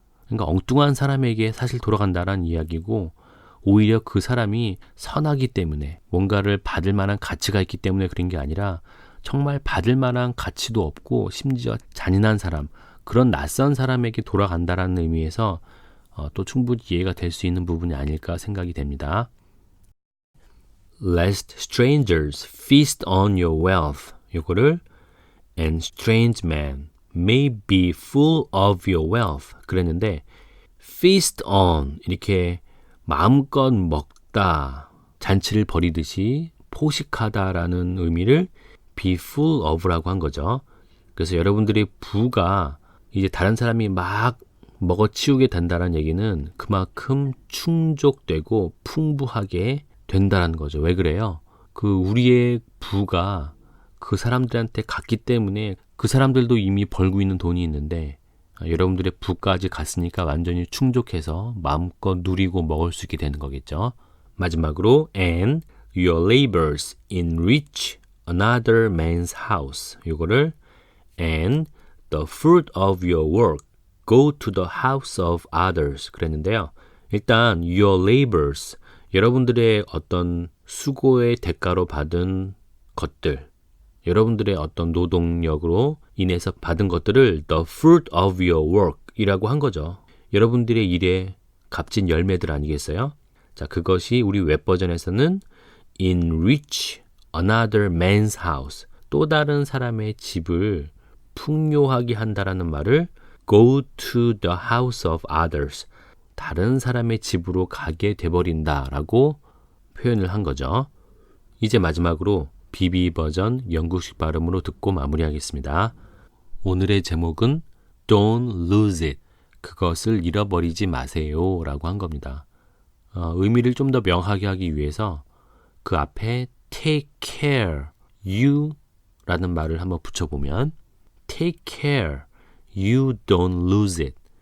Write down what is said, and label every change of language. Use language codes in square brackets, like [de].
[ko] 그러니까 엉뚱한 사람에게 사실 돌아간다라는 이야기고 오히려 그 사람이 선하기 때문에 뭔가를 받을 만한 가치가 있기 때문에 그런 게 아니라 정말 받을 만한 가치도 없고 심지어 잔인한 사람, 그런 낯선 사람에게 돌아간다라는 의미에서 또 충분히 이해가 될 수 있는 부분이 아닐까 생각이 됩니다. [en] Lest strangers feast on your wealth. [ko] 요거를 [en] and strange men may be full of your wealth. [ko] 그랬는데 [en] feast on [ko] 이렇게 마음껏 먹다, 잔치를 벌이듯이 포식하다라는 의미를 [en] be full of [ko] 라고 한 거죠. 그래서 여러분들의 부가 이제 다른 사람이 막 먹어치우게 된다는 얘기는 그만큼 충족되고 풍부하게 된다는 거죠. 왜 그래요? 우리의 부가 그 사람들한테 갔기 때문에 그 사람들도 이미 벌고 있는 돈이 있는데 여러분들의 부까지 갔으니까 완전히 충족해서 마음껏 누리고 먹을 수 있게 되는 거겠죠. 마지막으로 [en] and your labors enrich another man's house. [ko] 이거를 [en] and the fruit of your work go to the house of others. [ko] 그랬는데요. 일단 [en] your labors, [ko] 여러분들의 어떤 수고의 대가로 받은 것들, 여러분들의 어떤 노동력으로 인해서 받은 것들을 [en] the fruit of your work [ko] 이라고 한 거죠. 여러분들의 일의 값진 열매들 아니겠어요? 자, 그것이 우리 웹버전에서는 [en] enrich another man's house, [ko] 또 다른 사람의 집을 풍요하게 한다라는 말을 [en] go to the house of others, [ko] 다른 사람의 집으로 가게 돼버린다라고 표현을 한 거죠. 이제 마지막으로 BB 버전 영국식 발음으로 듣고 마무리하겠습니다. 오늘의 제목은 [en] Don't lose it. [ko] 그것을 잃어버리지 마세요 라고 한 겁니다. 의미를 좀 더 명확하게 하기 위해서 그 앞에 [en] take care, you [ko] 라는 말을 한번 붙여보면 [en] take care, you don't lose it.